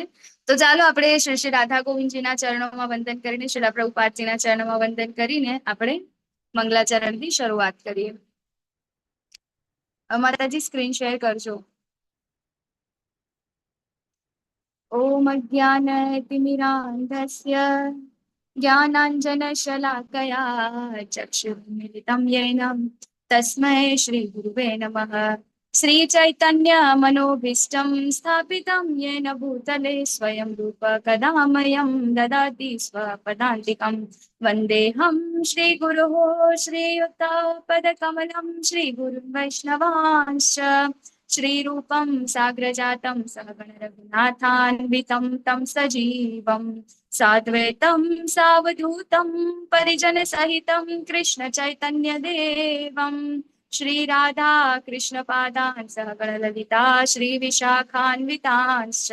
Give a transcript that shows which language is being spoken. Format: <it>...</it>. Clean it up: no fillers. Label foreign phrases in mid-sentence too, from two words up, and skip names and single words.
<gu>તો ચાલો આપણે શ્રી શ્રી રાધા ગોવિંદજીના ચરણોમાં વંદન કરીને, શ્રી પ્રભુપાદજીના ચરણોમાં વંદન કરીને આપણે મંગલાચરણની શરૂઆત કરીએ. માતાજી સ્ક્રીન શેર કરજો.</gu> <sa>ઓમ અજ્ઞાનતિમિરાન્ધસ્ય જ્ઞાનાંજનશલાકયા ચક્ષુર્મિલિतं येन तस्मै श्रीगुरुवे नमः. श्रीचैतन्यमनोभीष्टं स्थापितं येन भूतले स्वयं रूप कदा मह्यं ददाति स्वपदान्तिकं. वन्देऽहं श्रीगुरोः श्रीयुतापदकमलं श्रीगुरुं वैष्णवांश्च श्रीरूपं साग्रजातं सहगण रघुनाथान्वितं तं सजीवं साद्वैतं सावधूतं परिजनसहितं कृष्ण चैतन्यदेवं श्रीराधा कृष्णपादान् सहगण ललिता श्रीविशाखान्वितांश्च.</sa>